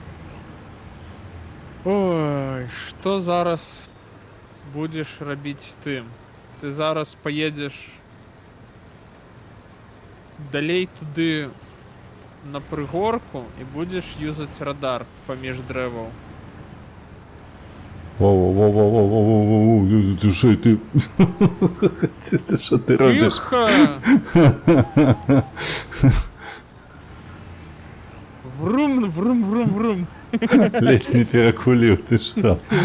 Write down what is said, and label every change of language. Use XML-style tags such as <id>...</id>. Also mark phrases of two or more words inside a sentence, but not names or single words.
<be>Ой, што зараз будзеш рабіць ты? Ты зараз поедзеш далей туды на пригорку і будеш юзаць радар паміж дрэваў. Воу-воу-воу-воу-воу-воу-воу,</be> <uk>ти що ти? Це що ти робиш? Тихо! Врум, врум, врум, врум. Ледь не перекулив, ти що?</uk>